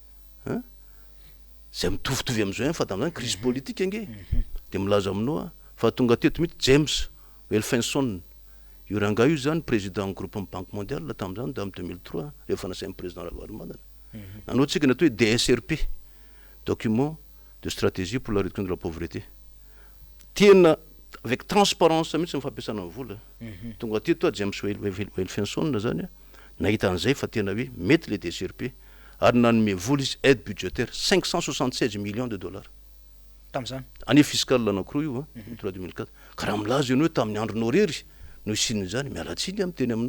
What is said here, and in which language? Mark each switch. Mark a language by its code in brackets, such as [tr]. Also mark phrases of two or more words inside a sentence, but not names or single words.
[mg] zay mitovitovy am'izao fa tamin'izany [fr] crise politique [mg] ange de milaza aminao fa tonga teto mihitsy James Elfinson io ranga io zany [fr] président groupe banque mondiale [mg] tamin'izany da amin'ny 2003 rehefa nasain'ny président Ravalomanana nanao tsika natao hoe DSRP [fr] document de stratégie pour la réduction de la pauvreté [mg] tena [fr] avec transparence [mg] mihitsy mifampiasana amin'ny vola tonga teto James Elfinson zany nahita an'izay fa tena hoe mety le DSRP ary nanome vola izy [fr] aide budgétaire [mg] 576 [fr] millions de dollars [mg] tam'izany [fr] année fiscale [mg] anankiroa io 2004 karaha milaza ianao hoe tamin'ny andronao rery no isininy zany mialatsiny amin'ny teny